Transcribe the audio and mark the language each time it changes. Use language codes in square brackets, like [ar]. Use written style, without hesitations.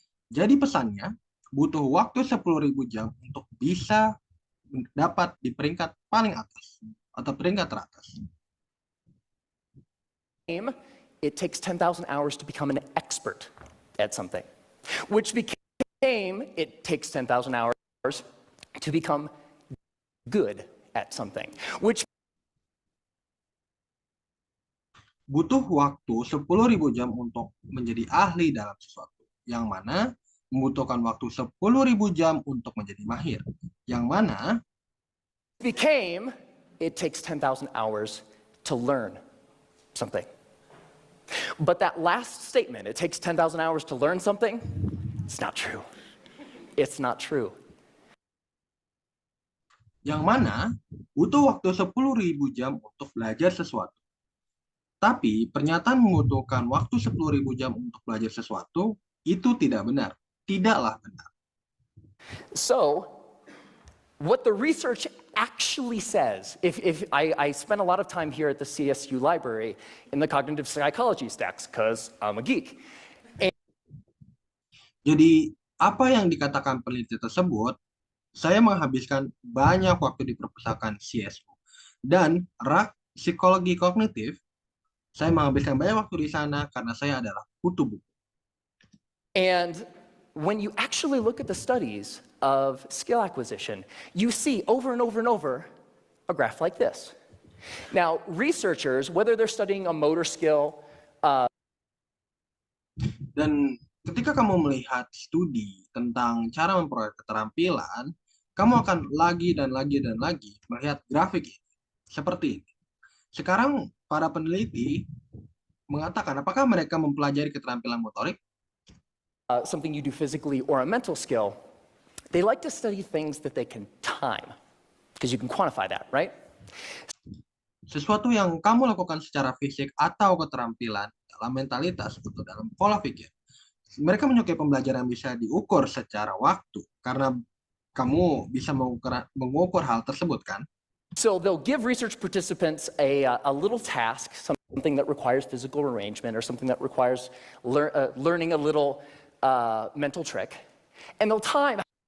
[id] Jadi pesannya, butuh waktu 10.000 jam untuk bisa dapat di peringkat paling atas atau peringkat teratas. [en] It takes 10,000 hours to become an expert at something, which became it takes 10,000 hours to become good at something, which [id] butuh waktu 10.000 jam untuk menjadi ahli dalam sesuatu, yang mana membutuhkan waktu 10.000 jam untuk menjadi mahir, yang mana [en] became it takes 10,000 hours to learn something. But that last statement, it takes 10,000 hours to learn something, it's not true. It's not true. [id] Yang mana butuh waktu 10.000 jam untuk belajar sesuatu. Tapi pernyataan membutuhkan waktu 10.000 jam untuk belajar sesuatu itu tidak benar. Tidaklah benar. [en] So, what the research actually says, if I spend a lot of time here at the CSU library in the cognitive psychology stacks, because I'm a geek. [id] Jadi, apa yang dikatakan peneliti tersebut, saya menghabiskan banyak waktu di perpustakaan CSU. Dan rak psikologi kognitif, saya menghabiskan banyak waktu di sana karena saya adalah kutu buku. [en] And when you actually look at the studies of skill acquisition, you see over and over and over a graph like this. Now, researchers, whether they're studying a motor skill, [id] dan ketika kamu melihat studi tentang cara memperoleh keterampilan, kamu akan lagi dan lagi dan lagi melihat grafik ini, seperti ini. Sekarang para peneliti mengatakan apakah mereka mempelajari keterampilan motorik, [en] something you do physically or a mental skill, they like to study things that they can time, because you can quantify that, right? [id] Sesuatu yang kamu lakukan secara fisik atau keterampilan dalam mentalitas atau dalam pola pikir. Mereka menyukai pembelajaran yang bisa diukur secara waktu, karena kamu bisa mengukur hal tersebut, kan? [en] So they'll give research participants a little task, something that requires physical arrangement or something that requires learning a little mental trick, and they'll time.